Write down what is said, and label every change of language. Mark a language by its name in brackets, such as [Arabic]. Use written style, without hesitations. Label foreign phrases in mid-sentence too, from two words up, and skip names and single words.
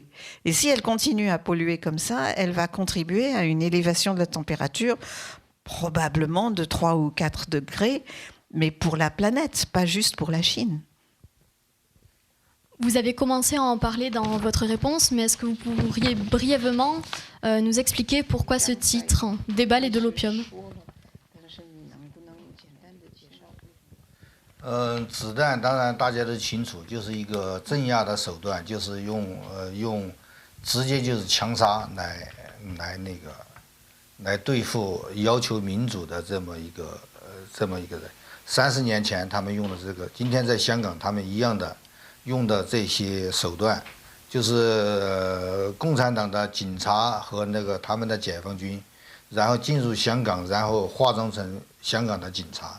[French] Et si elle continue à polluer comme ça, elle va contribuer à une élévation de la température, probablement de 3 ou 4 degrés, mais pour la planète, pas juste pour la Chine. Vous avez commencé à en parler dans votre réponse, mais est-ce que vous pourriez brièvement nous expliquer pourquoi ce titre, Des balles et de l'opium? [Chinese] 子弹当然大家都清楚，就是一个镇压的手段，就是用直接就是枪杀来对付要求民主的这么一个人。30年前他们用的这个，今天在香港他们一样的用的这些手段，就是共产党的警察和他们的解放军，然后进入香港，然后化妆成香港的警察。